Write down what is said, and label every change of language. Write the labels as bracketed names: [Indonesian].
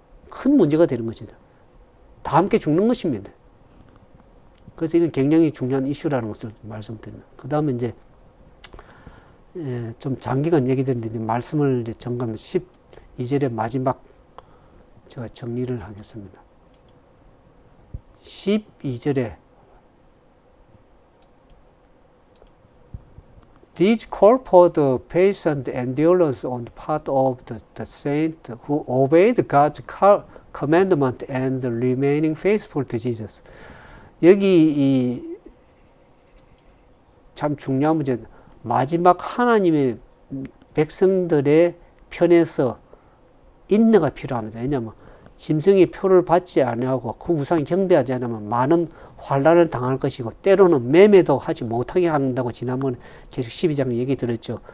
[Korean] 큰 문제가 되는 것이죠. 다 함께 죽는 것입니다. 그래서 이건 굉장히 중요한 이슈라는 것을 말씀드립니다. 그 다음에 이제 좀 장기간 얘기 드리는데 말씀을 이제 정리하면 12절의 마지막 제가 정리를 하겠습니다. 12절에 [English] These call for the patient endurance on the part of the saint who obeyed God's commandment and remaining faithful to Jesus. [Korean] 여기 참 중요한 문제는 마지막 하나님의 백성들의 편에서 인내가 필요합니다. 왜냐하면 짐승의 표를 받지 아니하고 그 우상 경배하지 않으면 많은 환난을 당할 것이고 때로는 매매도 하지 못하게 한다고 지난번에 계속 12장 얘기 들었죠.